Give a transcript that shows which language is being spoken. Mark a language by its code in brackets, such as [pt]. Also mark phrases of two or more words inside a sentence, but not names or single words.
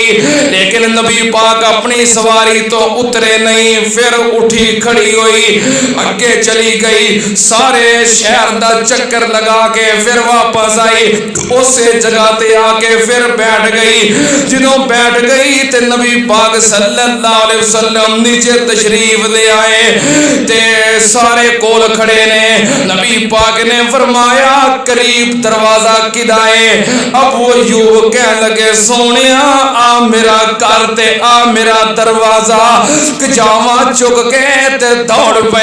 [pa] لیکن نبی پاک اپنی سواری توں اترے نہیں، فیر اٹھی کھڑی ہوئی اگے چلی گئی. سارے شہر دا چکر لگا کے فیر واپس آئی، اسے جگہ تے آکے فیر بیٹھ گئی. جدوں بیٹھ گئی تے نبی پاک [ar] صلى الله عليه وسلم [pa] نیچے تشریف لے آئے تے سارے کول کھڑے نے. نبی پاک نے فرمایا قریب دروازہ کیہدا ہے? ابو ایوب کہن لگے سوہنیا آ میرا گھر تے آ میرا دروازہ. کجاوہ چک کے تے دوڑ پے.